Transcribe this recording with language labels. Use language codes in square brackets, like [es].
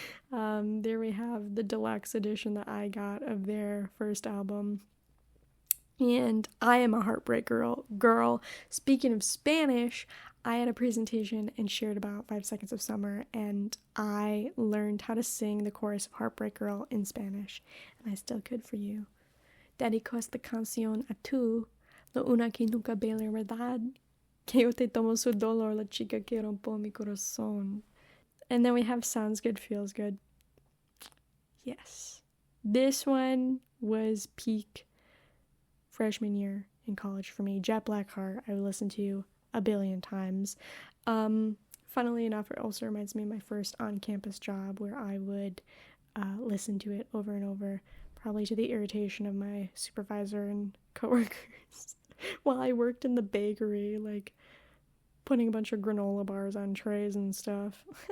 [en] There we have the deluxe edition that I got of their first album. And I am a heartbreak girl. Speaking of Spanish, I had a presentation and shared about 5 Seconds of Summer, and I learned how to sing the chorus of Heartbreak Girl in Spanish, and I still could for you. [es] Dedico esta canción a tú, la una que nunca ve la verdad, que yo te tomo su dolor, la chica que rompo mi corazón. [en] And then we have Sounds Good, Feels Good. Yes. This one was peak freshman year in college for me. Jet Black Heart, I would listen to a billion times. Funnily enough, it also reminds me of my first on-campus job where I would listen to it over and over, probably to the irritation of my supervisor and coworkers while I worked in the bakery, like putting a bunch of granola bars on trays and stuff.